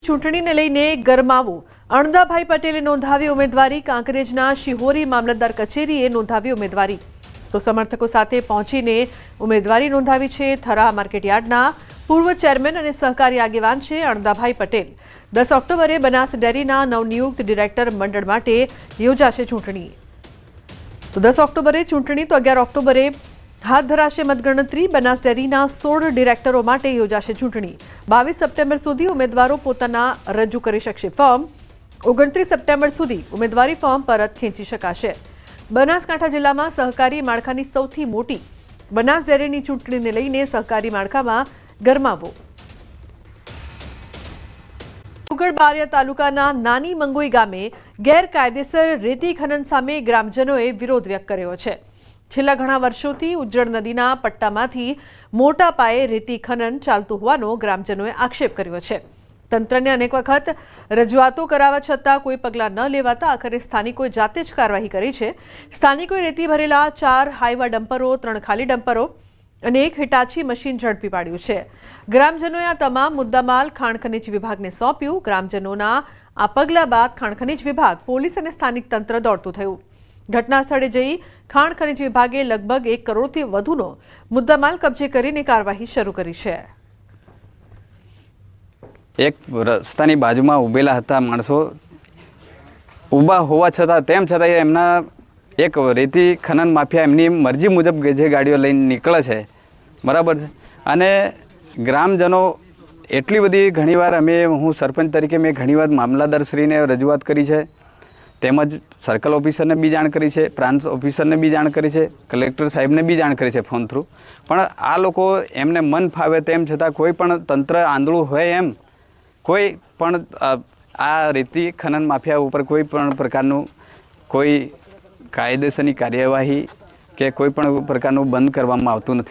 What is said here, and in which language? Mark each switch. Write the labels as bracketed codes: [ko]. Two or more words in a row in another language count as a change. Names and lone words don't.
[gu] ચૂંટણીને લઈને ગરમાવો અણદાભાઈ પટેલે નોંધાવી ઉમેદવારી કાંકરેજના શિહોરી મામલતદાર કચેરીએ નોંધાવી ઉમેદવારી તો સમર્થકો સાથે પહોંચીને ઉમેદવારી નોંધાવી છે થરા માર્કેટયાર્ડના પૂર્વ ચેરમેન અને સહકારી આગેવાન છે અણદાભાઈ પટેલ 10 ઓક્ટોબરે બનાસ ડેરીના નવનિયુક્ત ડિરેક્ટર મંડળ માટે યોજાશે ચૂંટણી તો 10 ઓક્ટોબરે ચૂંટણી તો 11 ઓક્ટોબરે હાથ ધરાશે મતગણતરી બનાસ ડેરીના 16 ડિરેક્ટરો માટે યોજાશે ચૂંટણી 22 સપ્ટેમ્બર સુધી ઉમેદવારો પોતાના રજૂ કરી શકશે ફોર્મ 29 સપ્ટેમ્બર સુધી ઉમેદવારી ફોર્મ પરત ખેંચી શકાશે। બનાસકાંઠા જિલ્લામાં સહકારી માળખાની સૌથી મોટી બનાસ ડેરીની ચૂંટણીને લઈને સહકારી માળખામાં ગરમાવો। બારિયા તાલુકાના નાની મંગોઈ ગામે ગેરકાયદેસર રેતી ખનન સામે ગ્રામજનોએ વિરોધ વ્યક્ત કર્યો છે। છેલ્લા ઘણા વર્ષોથી ઉજ્જડ નદીના પટ્ટામાંથી મોટા પાયે રેતી ખનન ચાલતું હોવાનો ગ્રામજનોએ આક્ષેપ કર્યો છે। તંત્રને અનેક વખત રજૂઆતો કરાવા છતાં કોઈ પગલાં ન લેવાતા આખરે સ્થાનિકોએ જાતે જ કાર્યવાહી કરી છે। સ્થાનિકોએ રેતી ભરેલા 4 હાઈવા ડમ્પરો 3 ખાલી ડમ્પરો અને એક હિટાચી મશીન ઝડપી પાડ્યું છે। ગ્રામજનોએ આ તમામ મુદ્દામાલ ખાણ ખનીજ વિભાગને સોંપ્યું। ગ્રામજનોના આ પગલા બાદ ખાણ ખનીજ વિભાગ પોલીસ અને સ્થાનિક તંત્ર દોડતું થયું। ઘટના સ્થળે જઈ ખાણ ખનિજ વિભાગે લગભગ 1 કરોડથી વધુનો મુદ્દામાલ કબ્જે કરીને કાર્યવાહી શરૂ કરી છે। એક રસ્તાની બાજુમાં ઉભેલા હતા માણસો ઊભા હોવા છતાં તેમ છતાં એમના એક રેતી ખનન માફિયા એમની મરજી મુજબ જે ગાડીઓ લઈને નીકળે છે બરાબર છે અને ગ્રામજનો એટલી બધી ઘણીવાર અમે હું સરપંચ તરીકે મેં ઘણીવાર મામલતદારશ્રીને રજૂઆત કરી છે તેમજ સર્કલ ઓફિસરને બી જાણ કરી છે, પ્રાંત ઓફિસરને બી જાણ કરી છે, કલેક્ટર સાહેબને બી જાણ કરી છે [en] phone through, [gu] પણ આ લોકો એમને મન ફાવે તેમ છતાં કોઈ પણ તંત્ર આંધળું હોય એમ કોઈ પણ આ રેતી ખનન માફિયા ઉપર કોઈ પણ પ્રકારનું કોઈ કાયદેસરની કાર્યવાહી કે કોઈ પણ પ્રકારનું બંધ કરવામાં આવતું નથી।